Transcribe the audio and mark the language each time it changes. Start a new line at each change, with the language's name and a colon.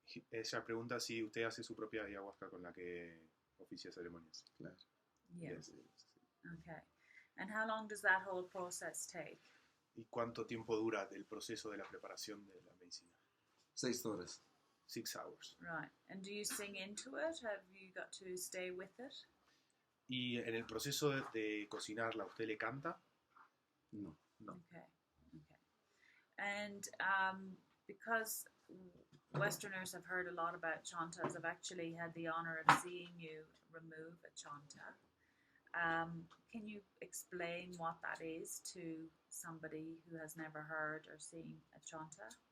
Spanish: Ella pregunta si usted hace su propia ayahuasca con la que oficia ceremonias. Claro.
English: Yes. Okay. And how long does that whole process take?
Spanish: ¿Y cuánto tiempo dura el proceso de la preparación de la medicina? 6 horas.
English: 6 hours. Right. And do you sing into it? Have you got to stay with it?
Spanish: ¿Y en el proceso de cocinarla, usted le canta? No.
English: Okay. And because Westerners have heard a lot about chantas, I've actually had the honor of seeing you remove a chanta. Can you explain what that is to somebody who has never heard or seen a chanta?